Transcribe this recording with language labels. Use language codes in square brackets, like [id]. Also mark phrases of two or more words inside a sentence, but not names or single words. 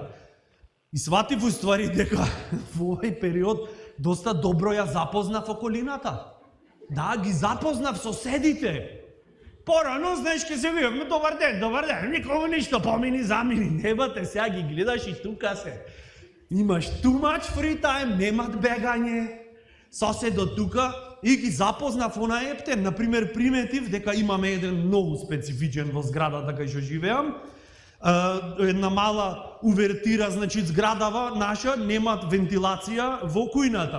[mk] И сватив уствари дека во овој период доста добро ја запознав околината. Да, ги запознав соседите. Порано, знаеш, ке се видовме, добар ден, никому ништо, помини, замини, небате, сега ги гледаш и тука се. [en] Имаш too much free time, [mk] немат бегање, соседот тука, и ги запознав она ептен, например, приметив дека имаме еден многу специфичен во зградата кај што живеам, една мала увертира, значи зградава наша немат вентилација во кујната.